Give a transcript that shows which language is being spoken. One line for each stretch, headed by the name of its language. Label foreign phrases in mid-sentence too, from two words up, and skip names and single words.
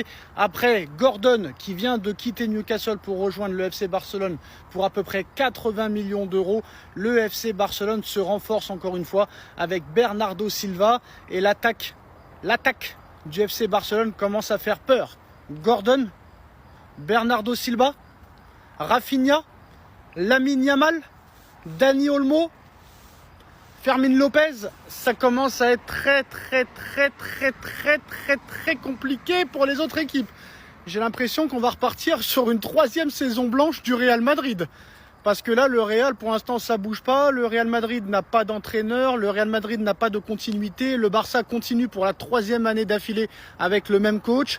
French: Après Gordon qui vient de quitter Newcastle pour rejoindre le FC Barcelone pour à peu près 80 millions d'euros. Le FC Barcelone se renforce encore une fois avec Bernardo Silva et l'attaque du FC Barcelone commence à faire peur. Gordon, Bernardo Silva, Rafinha, Lamine Yamal, Dani Olmo, Fermín López, ça commence à être très compliqué pour les autres équipes. J'ai l'impression qu'on va repartir sur une 3e saison blanche du Real Madrid. Parce que là, le Real, pour l'instant, ça bouge pas. Le Real Madrid n'a pas d'entraîneur. Le Real Madrid n'a pas de continuité. Le Barça continue pour la 3e année d'affilée avec le même coach.